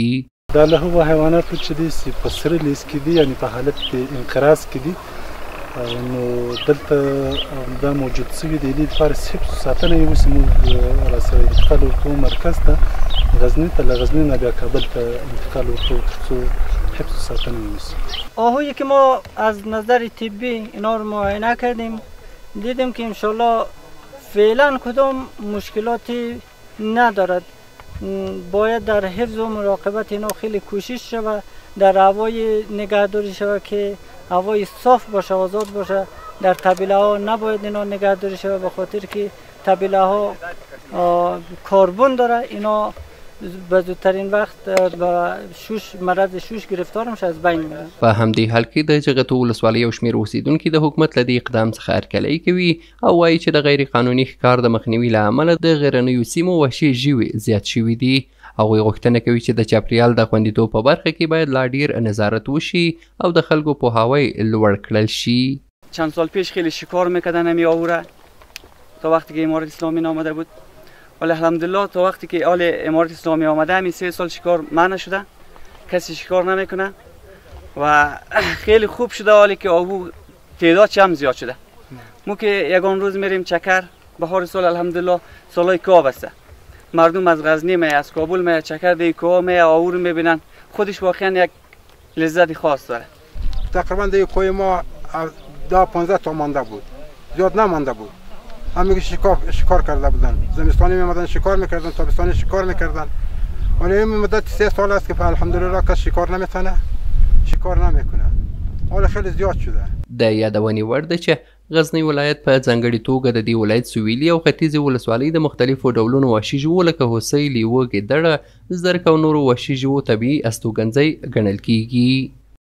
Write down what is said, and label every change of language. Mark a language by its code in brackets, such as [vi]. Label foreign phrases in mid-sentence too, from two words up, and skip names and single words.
[ps] دا له هغو حیواناتو چې دي په سره لیست کې دي، یعنې په حالت د انقراض کې دي، نو دلته دا موجود شوي د دې لپاره حفظ ساتنه یې اوس موږ راسره انتقال ورکوو مرکز ته غزني ته، له غزني نه بیا کابل ته انتقال ورکوو ترڅو حفظ ساتنه وشي. [fa] آهویی که ما از نظر طبی اینا رو معاینه کردیم دیدیم که انشالله فعلا کدام مشکلاتی ندارد. باید در حفظ و مراقبت اینا خیلی کوشش شود، در هوای نگهداری شود که هوای صاف باشه، آزاد باشه. در طبیله ها نباید اینا نگهداری شود به خاطر که طبیله ها کربن داره، اینا به زودترین وقت به مرض شوش گرفتار میشه، از بین میره. [ps] په همدې حال کې د جغتو ولسوالۍ یو شمېر اوسیدونکي د حکومت له دې اقدام څخه هرکلی کوي او وایي چې د غیر قانوني ښکار د مخنیوي له امله د غرنیو سیمو وحشي ژوي زیات شوي دي. هغوی غوښتنه کوي چې د چاپیریال د خوندیتوب په برخه کې باید لا ډیر نظارت وشي او د خلکو پوهاوی لوړ کړل شي. [fa] چند سال پیش خیلی شکار میکردن همی آهو تا وقتی که امارت اسلامی آمده بود، ولی الحمدلله تا وقتی که آل امارت اسلامی آمده همین 3 سال شکار منع شده، کسی شکار نمیکنه و خیلی خوب شده. حالی که آهو تعداد هم زیاد شده. ما که یگان روز میریم چکر بهار سال الحمدلله سالای کوه بسته، مردم از غزنی می از کابل می چکر دی کوه می آهو رو میبینن، خودش واقعا یک لذت خاص داره. تقریبا دی کوه ما دا 15 تا مانده بود، زیاد نمانده بود. همه شکار کرده بودن، زمستانی میمدن شکار میکردن، تابستانی شکار میکردن. ولی این مدت 3 سال است که الحمدلله کس شکار نمیتونه، شکار نمیکنه. حالا خیلی زیاد شده. [ps] د یادونې وړ ده چې غزنی ولایت په ځانګړي توګه د دې ولایت سویلي او ختیځې ولسوالۍ د مختلفو ډولونو وحشي ژوو لکه هوسۍ، لیوه، ګیدړه، زرک او نورو وحشي ژوو طبیعي استوګنځی ګڼل کیږي.